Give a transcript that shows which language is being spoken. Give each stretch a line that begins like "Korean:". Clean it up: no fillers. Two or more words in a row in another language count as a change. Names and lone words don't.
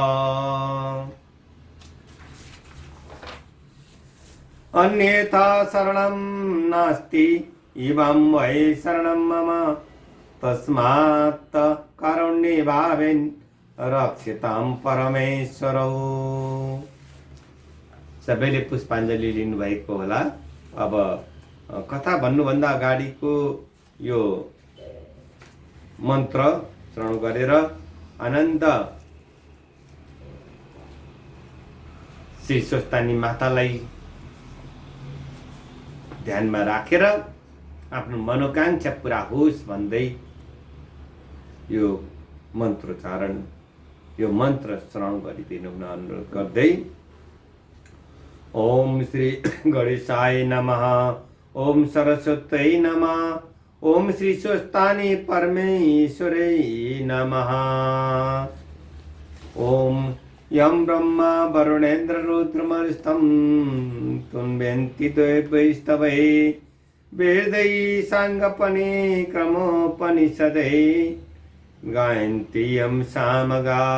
Sanskrit: अन्यथा शरणं नास्ति इमं वै शरणं मम। तस्मात् कारुण्ये भावेन रक्षितां परमेश्वरौ।
Nepali: सबैले पुष्पाञ्जली लिनुभएको होला। अब कथा भन्नुभन्दा अगाडिको यो मन्त्र श्रवण गरेर आनन्द श्री स्वस्थानी मातालाई ध्यानमा राखेर आफ्नो मनोकांक्षा पूरा होस् भन्दै यो मन्त्रोच्चारण, यो मन्त्र श्रवण गरिदिनु हुन अनुरोध गर्दै।
Sanskrit: ओम श्री गणेशाय नमः। ओम सरस्वत्यै नमः। ओम श्री स्वस्थानी परमेश्वरै नमः। ओम यं ब्रह्मा वरुणेन्द्र रुद्रमरुस्तं तुन्वन्ति द्वैस्तवै वेदै साङ्गपने क्रमोपनिषदै गायन्ति यं सामगा